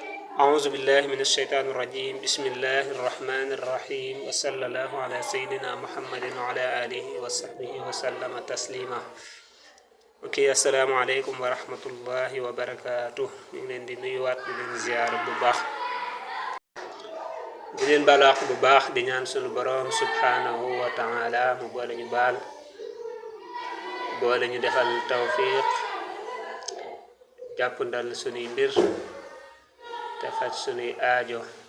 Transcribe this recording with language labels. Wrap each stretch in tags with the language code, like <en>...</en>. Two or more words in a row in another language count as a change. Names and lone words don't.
<ar>أعوذ بالله من الشيطان الرجيم بسم الله الرحمن الرحيم وصلى الله على سيدنا محمد وعلى آله وصحبه وسلم تسليما. Okay, السلام عليكم ورحمة الله وبركاته.</ar> <wo>ñu ngi leen di nuyuwaat di leen ziyaar bu baax di leen balaax bu baax di ñaan sunu borom</wo> <ar>سبحانه وتعالى</ar> <wo>mu boole ñu baal boole ñu defal tawfiq jàppandal sunuy mbir te faj sunuy aajo.</wo>